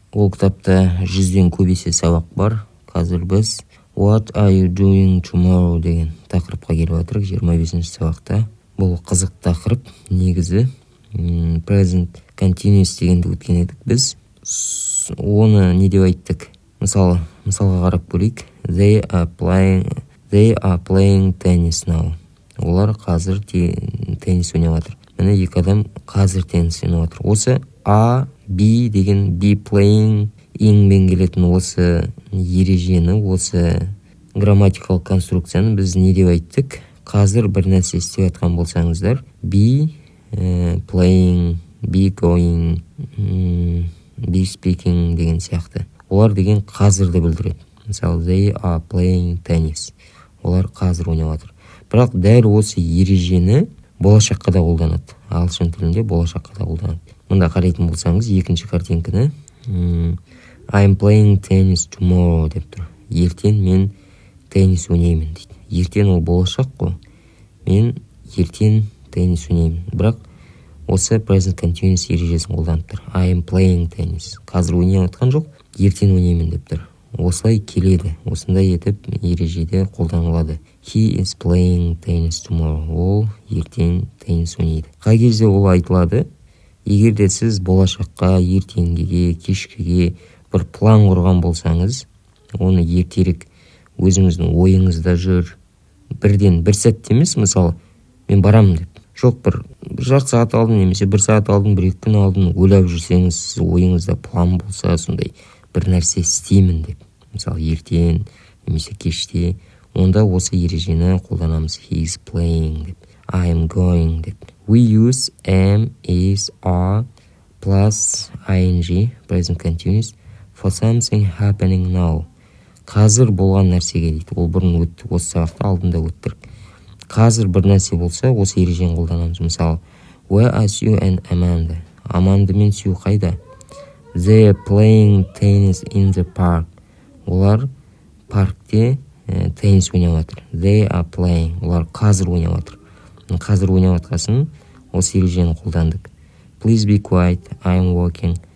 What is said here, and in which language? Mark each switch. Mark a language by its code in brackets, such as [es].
[kk] Ол кітапта 100-ден көбесе сабақ бар. Қазір біз [en] What are you doing tomorrow [kk] деген тақырыпқа келіп жатырық 25-ші сабақта. Бұл қызық тақырып. Негізі present continuous дегенді өткен едік біз. Оны не деп айттық? Мысалға қарап көрейік. [en] They are playing tennis now. [kk] Олар қазір теннис ойнап жатыр. Міне екі адам қазір теннис ойнап жатыр. Осы A, B деген be playing ing-мен келетін осы ережені, осы грамматикалық конструкцияны біз не деп айттық? Қазір бір нәрсе істеп жатқан болсаңыздар, [en] be playing, be going, be speaking [kk] деген сияқты. Олар деген қазірді білдіреді. Мысалы, [en] they are playing tennis. [kk] Олар қазір ойнап жатыр. Бірақ дәл осы ережені болашаққа да қолданады. Ағылшын тілінде болашаққа да қолданады. Мұнда қарайтын болсаңыз, екінші картинканы [en] I'm playing tennis tomorrow [kk] деп тұр. Ертең мен теннис ойнаймын дейді. Ертең ол болашақ қой. Мен ертең теннис ойнаймын. Бірақ осы present continuous ережесін қолданып тұр. [en] I'm playing tennis. [kk] Қазір ойнап жатқан жоқ, ертең ойнаймын деп тұр. Осылай келеді. Осындай етіп ережеде қолданылады. [en] He is playing tennis tomorrow. [kk] Ол ертең теннис ойнайды. Қай кезде ол айтылады? Егер де сіз болашаққа, ертеңгіге, кешкіге бір план құрған болсаңыз, оны ертерек өзіңіздің ойыңызда жүр. Бірден бір сәтте емес, мысалы, мен барамын деп. Жоқ, бір жарты сағат алдын, немесе бір сағат алдын, бір екі күн алдын ойлап жүрсеңіз, ойыңызда план болса, сондай бір нәрсе істеймін деп. Мысалы, ертең, немесе кеште, онда осы ережені қолданамыз. [en] He is playing [kk] деп. [en] I am going деп. We use am, is, are plus ing, present continuous, for something happening now. [kk] Қазір болған нәрсеге дейді. Ол бұрын өтті, осы сабақта алдында өттірік. Қазір бір нәрсе болса, осы ережені қолданамыз. Мысалы, [en] where are Sue and Amanda? [kk] Аманда мен Сью қайда? [en] They are playing tennis in the park. [kk] Олар паркте теннис ойнап жатыр. [en] They are playing. [kk] Олар қазір ойнап жатыр. Қазір ойнап жатқасын осы ережені қолдандық. [en] Please be quiet, I am working.